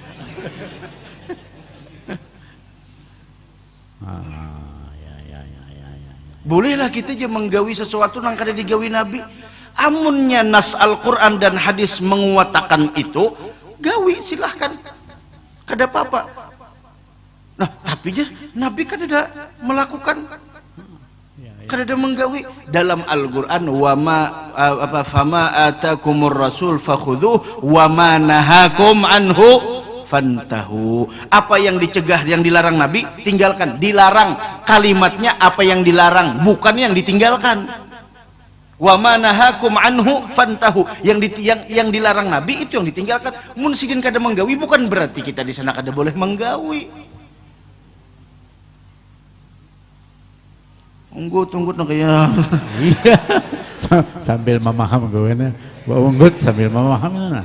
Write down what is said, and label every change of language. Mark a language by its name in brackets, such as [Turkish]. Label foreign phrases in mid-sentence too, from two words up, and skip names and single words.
[Banjar] Bolehlah kita aja menggawi sesuatu nang kada digawi Nabi. Amunnya nas Al-Quran dan hadis menguatakan itu, gawi silahkan, kada apa-apa. Nah, tapi Nabi kada ada melakukan, kada ada menggawi dalam Al-Quran. [Arabic] فما آتاكم الرسول فخذوه وما نهاكم عنه فانتهوا. [Indonesian] Apa yang dicegah, yang dilarang Nabi, tinggalkan. Dilarang, kalimatnya apa yang dilarang, bukan yang ditinggalkan. [Arabic] وما نهاكم عنه فانتهوا, [Indonesian] yang dilarang Nabi itu yang ditinggalkan. [Banjar] Mun sidin kada menggawi bukan berarti kita di sana kada boleh menggawi. [Indonesian] Tunggu kayak iya. Sambil memaham gue na, unggut sambil memaham na.